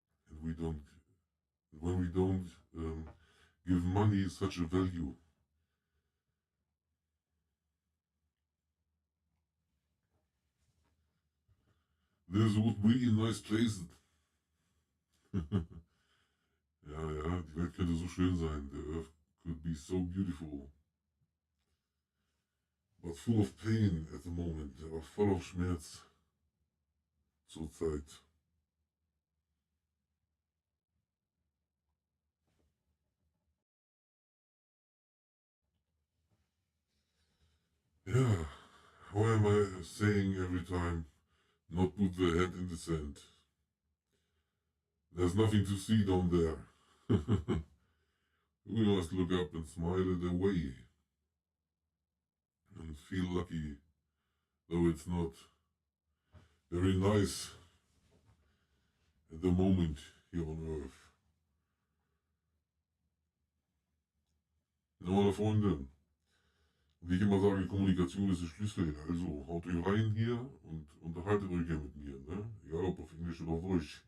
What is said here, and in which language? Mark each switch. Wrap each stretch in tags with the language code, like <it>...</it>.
<en>And when we don't give money such a value. This would be a nice place.</en> <de>Ja, die Welt könnte so schön sein.</de> <en>The earth could be so beautiful. But full of pain at the moment.</en> <de>Aber voll auf Schmerz. Zurzeit.</de> <en>Yeah. How am I saying every time? Not put the head in the sand. There's nothing to see down there. We must look up and smile it away. And feel lucky, though it's not very nice at the moment here on Earth.</en> <de>Ja, meine Freunde, wie ich immer sage, Kommunikation ist der Schlüssel. Also haut euch rein hier und unterhaltet euch hier mit mir. Ne? Egal ob auf Englisch oder auf Deutsch.</de>